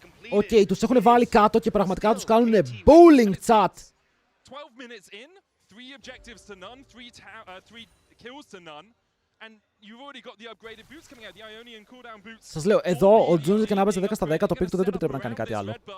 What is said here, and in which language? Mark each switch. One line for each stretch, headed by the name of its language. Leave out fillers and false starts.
Greek: Οκ, τους έχουν βάλει κάτω και πραγματικά τους κάνουν bowling chat.
English: 12 minutes in, 3 objectives to none, 3 kills to none. And you've already got the upgraded boots coming out, the Ionian cooldown boots.
Greek: Σας λέω, εδώ ο Junja και να παίζει 10 στα 10, το pick του δεν του επιτρέπει να κάνει κάτι άλλο.